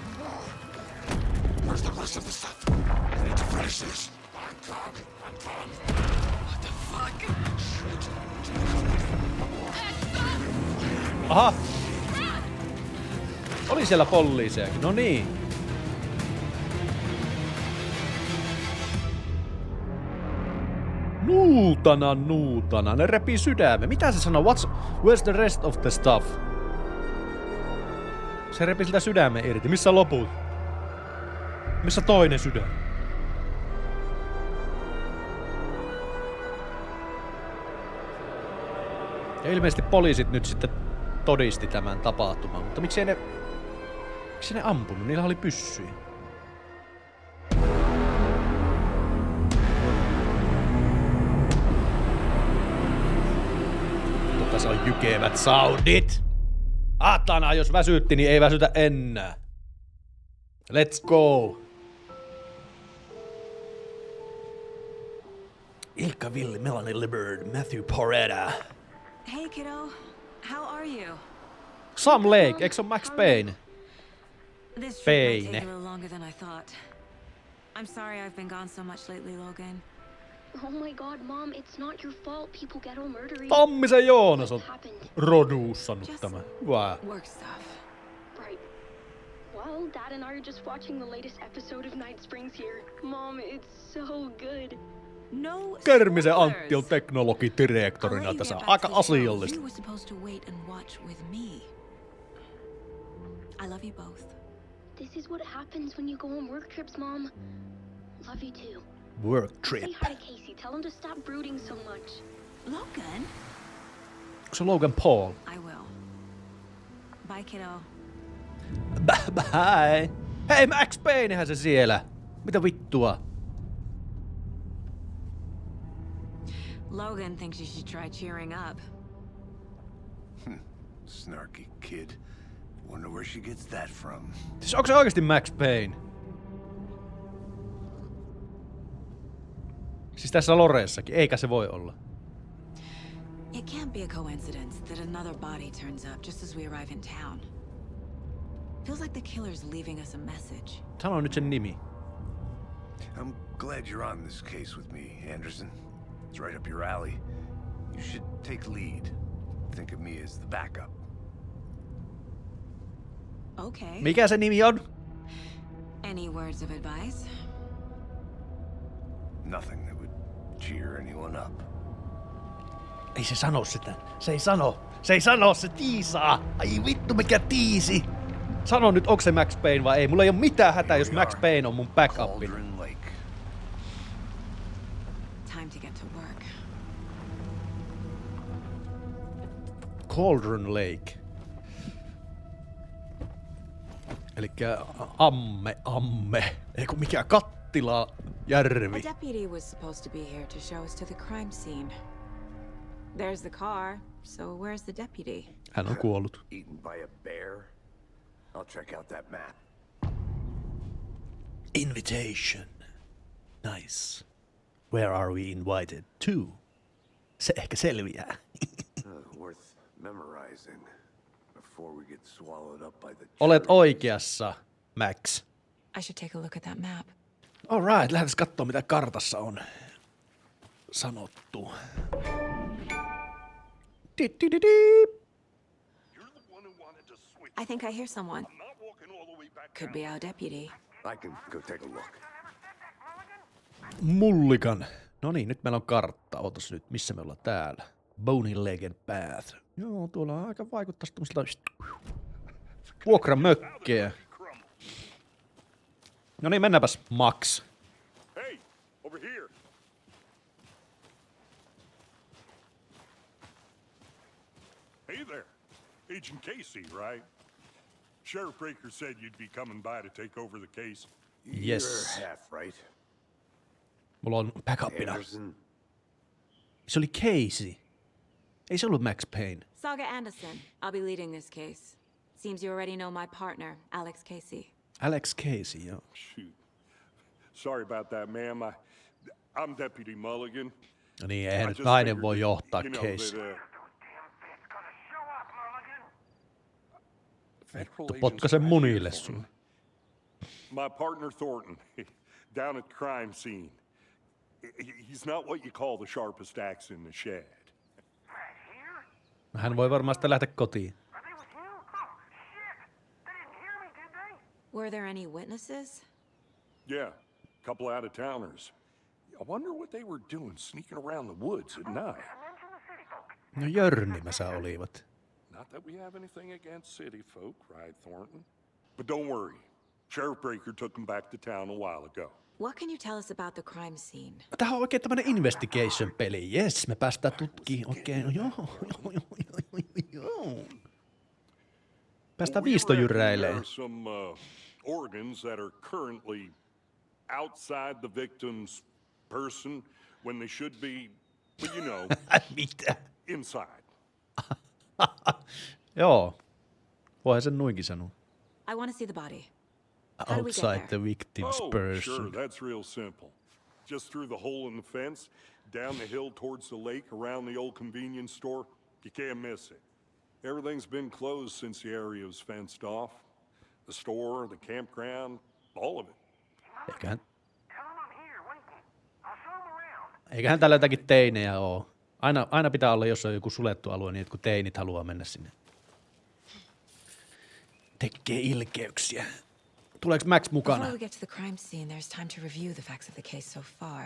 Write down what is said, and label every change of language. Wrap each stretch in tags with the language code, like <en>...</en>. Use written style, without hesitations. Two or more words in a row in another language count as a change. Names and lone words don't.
<fi>Aha! Oli siellä poliisejakin, no niin. Nuutana, ne repii sydämen. Mitä se sanoo?</fi> <en>Where's the rest of the stuff?</en> <fi>Se repii siltä sydämen irti. Missä loput? Missä toinen sydän? Ja ilmeisesti poliisit nyt sitten todisti tämän tapahtuman, mutta miksi ne ampunut? Niillä oli pyssyjä. Tässä on jykevät soundit. Atana, jos väsytti, niin ei väsytä enää.</fi> <en>Let's go.</en> <fi>Ilkka Villi, Melanie Liburd, Matthew Porretta.</fi> <en>Hey kiddo, how are you?</en> <fi>Sam Lake, eikö se on Max Payne?</fi> <en>This trip might take a little longer than I thought. I'm sorry I've been gone so much lately, Logan. Oh my god, Mom, it's not your fault. People get all murdery.</en> <fi>Tammisen Joonas on</fi> <en>What happened?</en> <fi>roduussannut</fi> <en>Just</en> <fi>tämän. Hyvä.</fi> <en>work stuff. Right. Well, Dad and I are just watching the latest episode of Night Springs here. Mom, it's so good. No</en> <fi>Kärmisen</fi> <en>spoilers.</en> <fi>Antti on teknologidirektorina</fi> <en>I'll let</en> <fi>tässä.</fi> <en>you get back</en> <fi>Aika</fi> <en>to the show.</en> <fi>asiallista.</fi> <en>You were supposed to wait and watch with me. I love you both. This is what happens when you go on work trips, Mom. Love you too. Work Say trip. hi to Casey. Tell him to stop brooding so much. Logan?</en> <fi>Onko se Logan Paul?</fi> <en>I will. Bye, kiddo. Bye.</en> <fi>Hei, Max Paynehän se siellä. Mitä vittua?</fi> <en>Logan thinks you should try cheering up. Snarky kid. Wonder where she gets that from.</en> <fi>Siis onko se oikeesti Max Payne? Siis tässä Loreessakin, eikä se voi olla.</fi> <en>It can't be a coincidence that another body turns up just as we arrive in town. Feels like the killer's leaving us a message.</en> <fi>Sano nyt sen nimi.</fi> <en>I'm glad you're on this case with me, Anderson. It's right up your alley. You should take lead. Think of me as the backup. Okay.</en> <fi>Mikä se nimi on?</fi> <en>Any words of advice? Nothing that would cheer anyone up.</en> <fi>Ei se sano sitä. Se ei sano. Se ei sano, se tiisaa. Ai vittu mikä tiisi. Sano nyt, onko se Max Payne vai ei. Mulla ei oo mitään hätää, jos Max Payne on mun backupi.</fi> <en>Cauldron Lake. Time to get to work. Cauldron Lake.</en> <fi>Elikkä amme. Eiku mikä kattila järvi.</fi> <en>A deputy was supposed to be here to show us to the crime scene. There's the car, So where's the deputy?</en> <fi>Hän on kuollut.</fi> <en>Eaten by a bear? I'll check out that map. Invitation. Nice. Where are we invited to?</en> <fi>Se ehkä selviää.</fi> <en>Worth memorizing before we get swallowed up by the</en> <fi>Olet oikeassa, Max.</fi> <en>I should take a look at that map. Alright,</en> <fi>lähdetään katsomaan mitä kartassa on sanottu.</fi> <en>I think I hear someone. Could be our deputy. I can go take a look.</en> <fi>Mullikan. No niin, nyt meillä on kartta. Ootas nyt, missä me ollaan täällä?</fi> <en>Bony-legged path.</en> <fi>Joo, tuolla on aika vaikuttaisi tämmöistä vuokramökkejä. No niin, mennäänpäs, Max.</fi> <en>Hey, over here. Hey there. Agent Casey, right? Sheriff Breaker said you'd be coming by to take over the case. Yes. You're half right.</en> <fi>Mulla on backupina.</fi> <en>Anderson.</en> <fi>Se oli Casey. Ei se ollut Max Payne.</fi> <en>Saga Anderson. I'll be leading this case. Seems you already know my partner, Alex Casey.</en> <fi>Alex Casey, joo.</fi> <en>Shoot. Sorry about that, ma'am. I'm Deputy Mulligan.</en> <fi>No niin, eihän</fi> <en>I</en> <fi>nyt</fi> <en>just</en> <fi>nainen</fi> <en>figured</en> <fi>voi</fi> <en>that,</en> <fi>johtaa</fi> <en>you know,</en> <fi>Casey.</fi> <en>Federal</en> <fi>Potka</fi> <en>agents</en> <fi>sen</fi> <en>right</en> <fi>munille</fi> <en>here for</en> <fi>sun.</fi> <en>me. My partner Thornton, down at the crime scene. He's not what you call the sharpest axe in the shed.</en> <fi>Hän voi varmaan sitten lähteä kotiin.</fi> <en>Were there any witnesses? Yeah, a couple out-of-towners. I wonder what they were doing sneaking around the woods at night.</en> <fi>No jörnimässä olivat.</fi> <en>Not that we have anything against city folk, right, Thornton? But don't worry. Sheriff Breaker took them back to town a while ago. What can you tell us about the crime scene?</en> <fi>Tämähän on oikein tämmönen investigation-peli. Jes, me päästään tutkiin oikein. Joo. Päästään viistojyräileen.</fi> <en>There are some organs that are currently outside the victim's person when they should be, well, you know,</en> <fi>Mitä?</fi> <en>inside.</en> <fi>Joo. Voihan sen nuinkin sanoa.</fi> <en>I want to see the body. How do we get Outside there? the victim's Oh, person. sure, that's real simple. Just through the hole in the fence, down the hill towards the lake, around the old convenience store. You can't miss it. Everything's been closed since the area was fenced off. The store, the campground, all of it.</en> <fi>Eiköhän täällä jotakin teinejä oo. Aina pitää olla, jos on joku sulettu alue, niin että kun teinit haluaa mennä sinne. Tekee ilkeyksiä. Tuleeko Max mukana?</fi> <en>Before we get to the crime scene, there's time to review the facts of the case so far.</en>